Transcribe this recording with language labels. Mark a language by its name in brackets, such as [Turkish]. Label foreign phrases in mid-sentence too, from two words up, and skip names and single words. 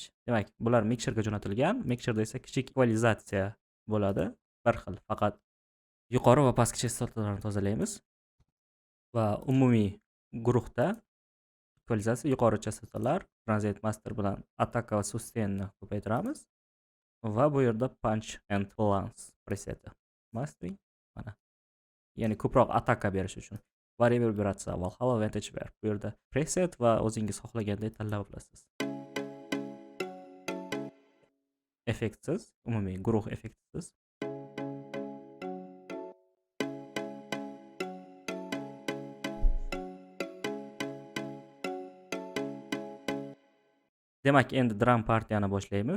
[Uzbek] Demak, bular mixerga jo'natilgan. Mixerda esa kichik ekvalizatsiya bo'ladi, bir xil. Faqat yuqori va pastki chastotalarni tozalaymiz va umumiy guruhda ekvalizatsiya yuqori chastotalar, transient master bilan attaka va sustainni ko'paytiramiz va bu yerda [English] punch and balance [Uzbek] preseti. Mastering mana. Ya'ni ko'proq attaka berish uchun. Va reverberatsiya Valhalla Vantage Verb. Bu yerda preset va o'zingiz xohlaganday tanlab olasiz. Effektsiz, umumiy guruh effektsiz. Demak, endi drum partiyani boshlaymiz.